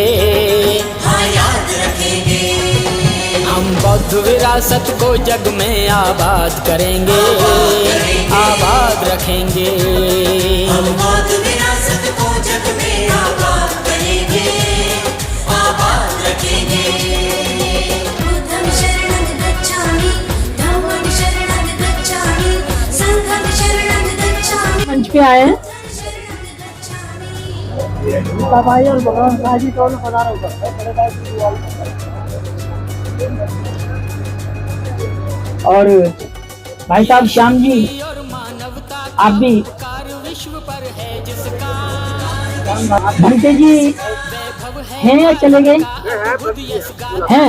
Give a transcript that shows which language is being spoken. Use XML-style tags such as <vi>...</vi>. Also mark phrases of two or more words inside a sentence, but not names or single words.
<hi>हाँ, याद रखेंगे। हम बौद्ध विरासत को जग में आबाद करेंगे, आबाद रखेंगे। हम बौद्ध विरासत को जग में आबाद करेंगे, आबाद रखेंगे।</hi> <pi>बुद्धं शरणं गच्छामि, धम्मं शरणं गच्छामि, संघं शरणं गच्छामि।</pi> <hi>मंच पे आए हैं भाई और भगवान साजी दोनों बना रहे और भाई साहब श्याम जी आप भी भंते जी हैं या चले गए हैं?</hi>